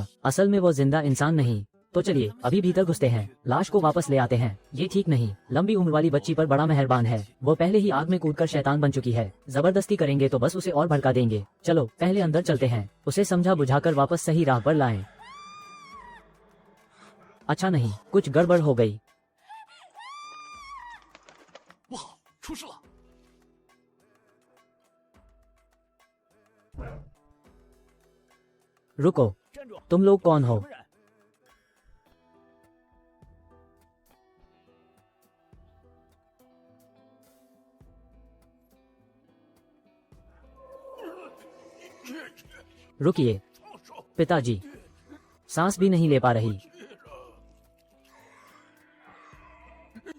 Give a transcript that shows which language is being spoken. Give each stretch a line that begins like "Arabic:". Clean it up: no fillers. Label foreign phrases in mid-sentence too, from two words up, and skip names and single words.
Hindi: असल में वो जिंदा इंसान नहीं। तो चलिए अभी भीतर घुसते हैं, लाश को वापस ले आते हैं। ये ठीक नहीं। लंबी उम्र वाली बच्ची पर बड़ा मेहरबान है। वो पहले ही आग में कूदकर शैतान बन चुकी है। जबरदस्ती करेंगे तो बस उसे और भड़का देंगे। चलो पहले अंदर चलते हैं, उसे समझा बुझाकर वापस सही राह पर लाएं। अच्छा नहीं, कुछ गड़बड़ हो गई।
Chinese: 不好，出事了！
Hindi: रुको,
Chinese: 站住！
Hindi: तुम लोग कौन हो?
Chinese: 什么人？
Hindi: रुकिए पिताजी, सांस भी नहीं ले पा रही।